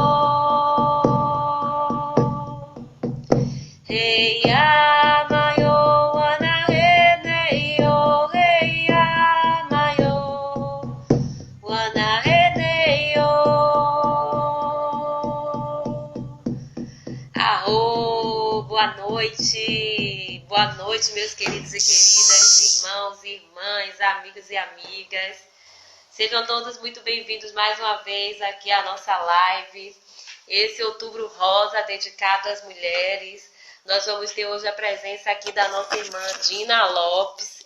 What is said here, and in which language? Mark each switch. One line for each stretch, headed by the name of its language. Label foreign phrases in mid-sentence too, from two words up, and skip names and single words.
Portuguese: Hey ya mayo wana hene yo. Hey ya mayo wana hene yo. Arro, boa noite, meus queridos e queridas, irmãos e irmãs, amigos e amigas. Sejam todos muito bem-vindos mais uma vez aqui à nossa live. Esse Outubro Rosa dedicado às mulheres. Nós vamos ter hoje a presença aqui da nossa irmã Dina Lopes.